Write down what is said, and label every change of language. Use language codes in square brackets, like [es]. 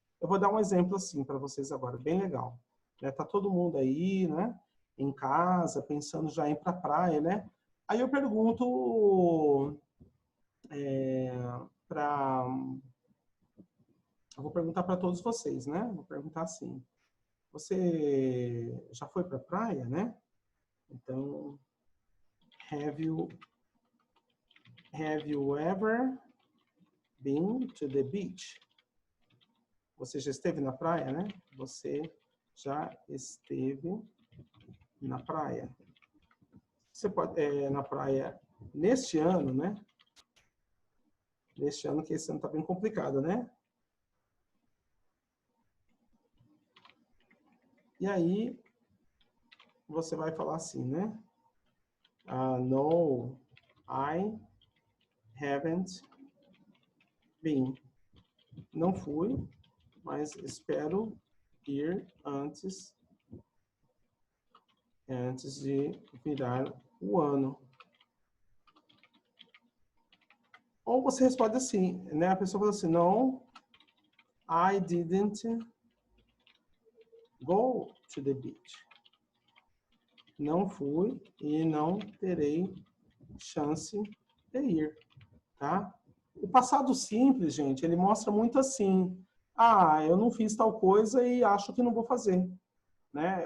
[pt] Eu vou dar um exemplo assim para vocês agora, bem legal. Tá todo mundo aí, né, em casa, pensando já em ir para a praia, né? Aí eu pergunto eu vou perguntar para todos vocês, né? Vou perguntar assim: você já foi para a praia, né? [en] Então, have you ever been to the beach? [pt] Você já esteve na praia, né? Você já esteve na praia. Você pode na praia neste ano, né? Neste ano, que esse ano está bem complicado, né? E aí, você vai falar assim, né? [en] No, I haven't been. [pt] Não fui, mas espero ir antes de virar o ano. Ou você responde assim, né? A pessoa fala assim, [en] no, I didn't go to the beach. [pt] Não fui e não terei chance de ir, tá? O passado simples, gente, ele mostra muito assim, eu não fiz tal coisa e acho que não vou fazer, né?